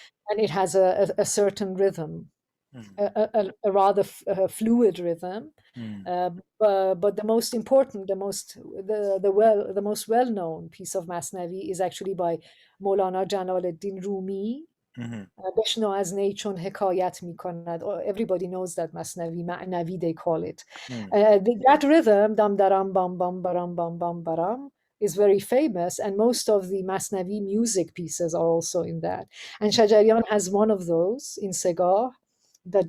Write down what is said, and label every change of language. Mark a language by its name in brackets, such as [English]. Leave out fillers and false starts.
[English] and it has a certain rhythm, mm, a rather fluid rhythm. mm, But the most important, the most well-known piece of Masnavi is actually by Maulana Jalaleddin Rumi. mhm, [Persian] بشنو از نی چون حکایت میکند. [English] Everybody knows that Masnavi, Ma'navi they call it. mm, That rhythm, dam daram bam bam baram bam bam baram, is very famous, and most of the Masnavi music pieces are also in that. And Shajarian has one of those in Segar that